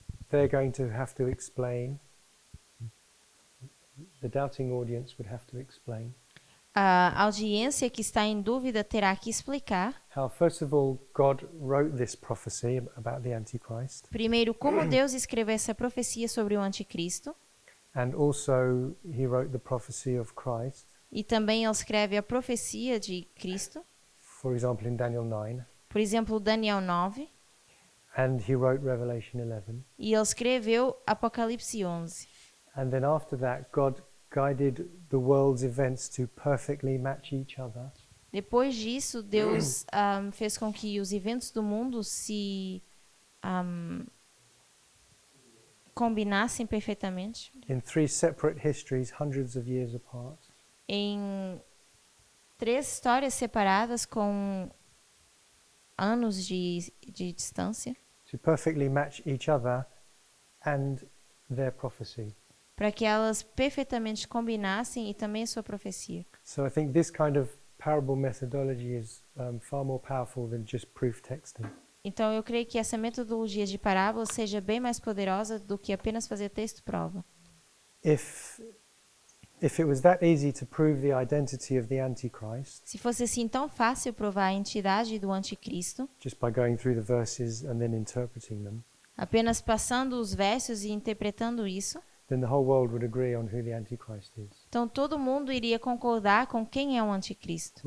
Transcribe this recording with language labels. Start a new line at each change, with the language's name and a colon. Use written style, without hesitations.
English: they're going to have to explain. The doubting audience would have to explain
Portuguese: a audiência que está em dúvida terá que explicar,
English: how, first of all, God wrote this prophecy about the Antichrist,
Portuguese: primeiro, como Deus escreveu essa profecia sobre o anticristo,
English: and also he wrote the prophecy of Christ,
Portuguese: e também ele escreve a profecia de Cristo,
English: for example, in Daniel 9,
Portuguese: por exemplo, Daniel 9,
English: and he wrote Revelation 11.
Portuguese: e ele escreveu Apocalipse 11.
English: And then after that, God guided the world's events to perfectly match each other.
Portuguese: Depois disso, Deus fez com que os eventos do mundo se combinassem perfeitamente
English: In 3 separate histories, hundreds of years apart.
Portuguese: em 3 histórias separadas com anos de distância,
English: To perfectly match each other and their prophecy.
Portuguese: para que elas perfeitamente combinassem e também sua profecia.
English: So I think this kind of parable methodology is far more powerful than just proof texting.
Portuguese: Então, eu creio que essa metodologia de parábola seja bem mais poderosa do que apenas fazer texto prova.
English: If it was that easy to prove the identity of the Antichrist,
Portuguese: Se fosse assim tão fácil provar a entidade do anticristo,
English: just by going through the verses and then interpreting them,
Portuguese: apenas passando os versos e interpretando isso,
English: then the whole world would agree on who the Antichrist is,
Portuguese: então todo mundo iria concordar com quem é o anticristo.